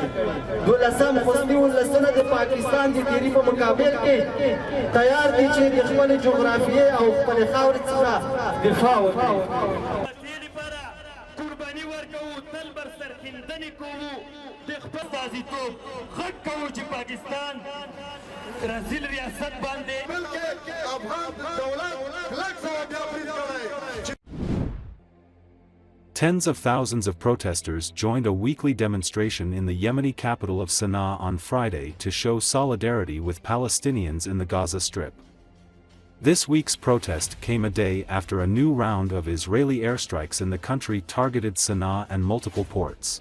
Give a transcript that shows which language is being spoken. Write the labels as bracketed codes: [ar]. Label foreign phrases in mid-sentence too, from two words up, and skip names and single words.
[ps] 12 خوستي ولسونه د پاکستان د تیري په مقابل کې تیار دي چې د خپلې جغرافیې او خپلې خاورې څخه دفاع وکړي. قرباني ورکوو، تل بر سرښندنې کوو، د خپل استازیتوب غږ کوو چې پاکستان رزیل ریاست باندې بلکې افغان دولت کلک ځواب برید کړی. [en] Tens of thousands of protesters joined a weekly demonstration in the Yemeni capital of Sana'a on Friday to show solidarity with Palestinians in the Gaza Strip. This week's protest came a day after a new round of Israeli airstrikes in the country targeted Sana'a and multiple ports.